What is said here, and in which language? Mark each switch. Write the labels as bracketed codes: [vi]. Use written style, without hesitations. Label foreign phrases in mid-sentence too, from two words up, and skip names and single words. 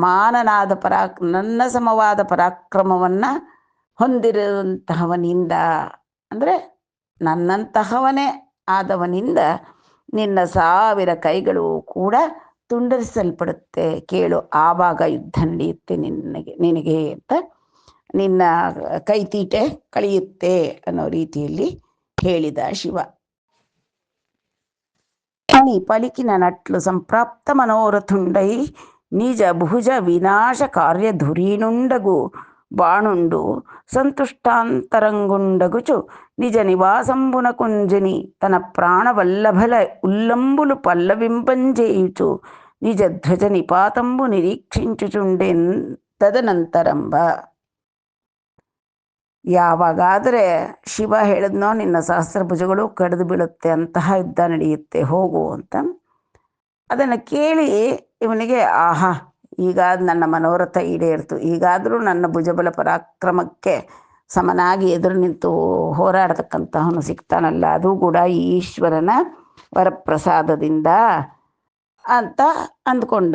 [kn] ಸಮವಾದ ಪರಾಕ್ರಮವನ್ನು ಹೊಂದಿರುವಂತಹವನಿಂದ, ಅಂದರೆ ನನ್ನಂತಹವನೇ ಆದವನಿಂದ ನಿನ್ನ 1000 ಕೈಗಳು ಕೂಡ ತುಂಡರಿಸಲ್ಪಡುತ್ತೆ. ಕೇಳು, ಆವಾಗ ಯುದ್ಧ ನಡೆಯುತ್ತೆ ನಿನಗೆ ಅಂತ, ನಿನ್ನ ಕೈತೀಟೆ ಕಳೆಯುತ್ತೆ ಅನ್ನೋ ರೀತಿಯಲ್ಲಿ ಹೇಳಿದ ಶಿವ. [te] అని పలికిన నట్లు సంప్రాప్త మనోరథుండై నిజ భుజ వినాశ కార్యధురీనుండగు బాణుండు సంతుష్టాంతరంగుండగుచు నిజ నివాసంబున కుంజని తన ప్రాణవల్లభల ఉల్లంబులు పల్లవింపంజేయుచు నిజ ధ్వజ నిపాతంబు నిరీక్షించుచుండెన్ తదనంతరంబ. [kn] ಯಾವಾಗಾದರೆ ಶಿವ ಹೇಳಿದ್ನೋ ನಿನ್ನ ಸಹಸ್ರಭುಜಗಳು ಕಡಿದು ಬೀಳುತ್ತೆ, ಅಂತಹ ಯುದ್ಧ ನಡೆಯುತ್ತೆ, ಹೋಗು ಅಂತ. ಅದನ್ನು ಕೇಳಿ ಇವನಿಗೆ ಆಹಾ, ಈಗಾದ ನನ್ನ ಮನೋರಥ ಈಡೇರ್ತು, ಈಗಾದರೂ ನನ್ನ ಭುಜಬಲ ಪರಾಕ್ರಮಕ್ಕೆ ಸಮನಾಗಿ ಎದುರು ನಿಂತು ಹೋರಾಡತಕ್ಕಂತಹವನು ಸಿಗ್ತಾನಲ್ಲ, ಅದು ಕೂಡ ಈಶ್ವರನ ವರಪ್ರಸಾದದಿಂದ ಅಂತ ಅಂದ್ಕೊಂಡ.